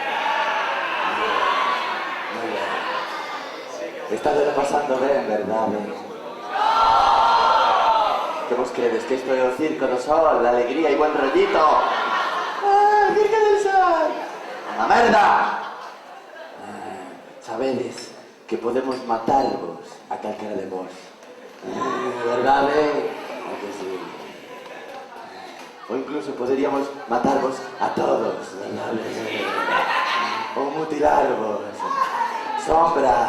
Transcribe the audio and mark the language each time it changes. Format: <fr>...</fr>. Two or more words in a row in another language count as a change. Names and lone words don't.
<es>Muy bien. Estás repasando bien, ¿verdad? ¿Qué vos crees? Que esto es el circo del sol, la alegría y buen rollito. ¡Ah, el circo del sol! ¡La merda!</es> <gl>Sabedes que podemos matarvos a calquera de vos.</gl> <es>¿Verdad? ¿A que sí? O incluso podríamos matarvos a todos, ¿verdad? O mutilarvos. Sombras.</es>